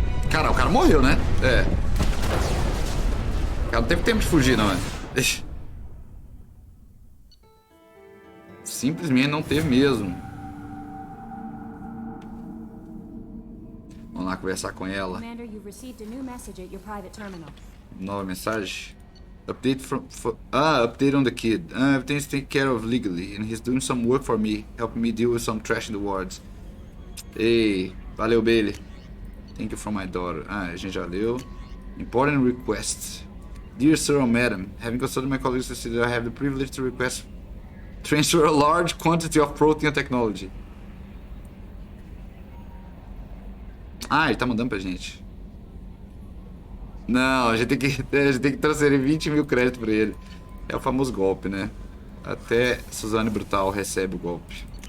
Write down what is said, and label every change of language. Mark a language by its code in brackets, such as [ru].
[pt] Cara, o cara morreu, né? É. O cara não teve tempo de fugir, não, é? Simplesmente não teve mesmo. Vamos lá conversar com ela. [en] Commander, you've received a new message at your private terminal. [pt] Nova mensagem. [en] Update update on the kid. Everything's taken care of legally, and he's doing some work for me, helping me deal with some trash in the wards. [pt] Ei, valeu, Bailey. [en] Thank you from my daughter. [pt] A gente já leu. [en] Important request. Dear Sir or Madam, having consulted my colleagues to see that I have the privilege to request transfer a large quantity of protein technology. [pt] Ah, ele tá mandando pra gente. Não, a gente tem que transferir 20 mil créditos pra ele. É o famoso golpe, né? Até Suzanne Brutal recebe o golpe.